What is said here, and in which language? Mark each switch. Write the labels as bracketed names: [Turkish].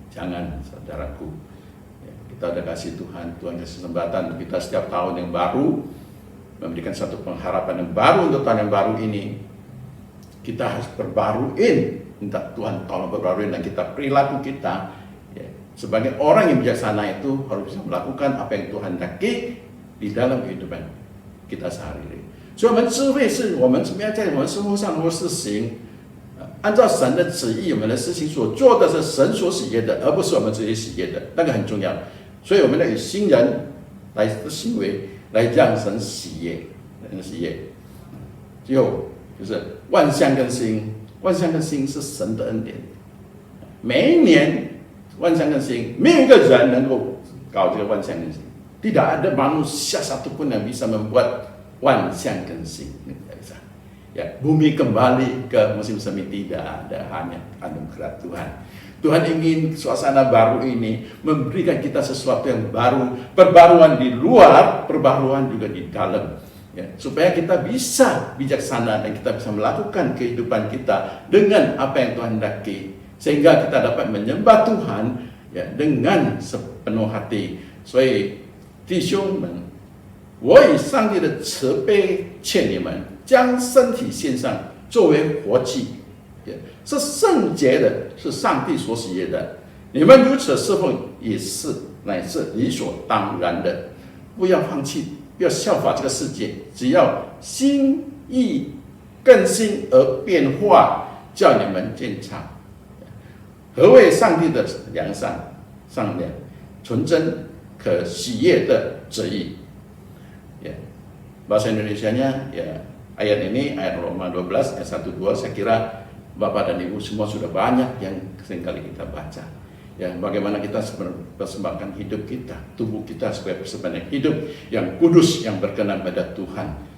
[Indonesian] Jangan, saudaraku, ya, kita udah kasih Tuhan kasih kesempatan untuk kita setiap tahun yang baru, memberikan satu pengharapan yang baru untuk tahun yang baru ini. Kita harus perbaruin, minta Tuhan tolong perbaruin, dan kita perilaku kita, ya, sebagai orang yang bijaksana itu harus bisa melakukan apa yang Tuhan hendaki di dalam kehidupan kita sehari-hari. [Chinese] 所以，我们智慧是我们怎么样在我们生活上能够实行，按照神的旨意，我们的事情所做的是神所喜悦的，而不是我们自己喜悦的，那个很重要。所以，我们要以新人来的行为来让神喜悦，人喜悦。最后就是万象更新，万象更新是神的恩典。每一年万象更新，没有一个人能够搞这个万象更新， [Indonesian] tidak ada manusia satupun yang bisa membuat 万象更新， ya, bumi kembali ke musim semi, tidak ada, hanya anugerah Tuhan. Tuhan ingin suasana baru ini memberikan kita sesuatu yang baru, perbaruan di luar, perbaruan juga di dalam, ya, supaya kita bisa bijaksana dan kita bisa melakukan kehidupan kita dengan apa yang Tuhan hendaki, sehingga kita dapat menyembah Tuhan, ya, dengan sepenuh hati. [Chinese] 所以弟兄们， 我以上帝的慈悲劝你们，将身体献上作为活祭，是圣洁的，是上帝所喜悦的。你们如此侍奉也是乃是理所当然的。不要放弃，不要效法这个世界，只要心意更新而变化，叫你们鉴察何谓上帝的良善、善良、纯真、可喜悦的旨意。 [Indonesian] Ya, bahasa Indonesianya, ya, ayat ini, ayat Roma 12, ayat 1-2, saya kira Bapak dan Ibu semua sudah banyak yang seringkali kita baca. Ya, bagaimana kita persembahkan hidup kita, tubuh kita sebagai persembahan hidup yang kudus, yang berkenan pada Tuhan.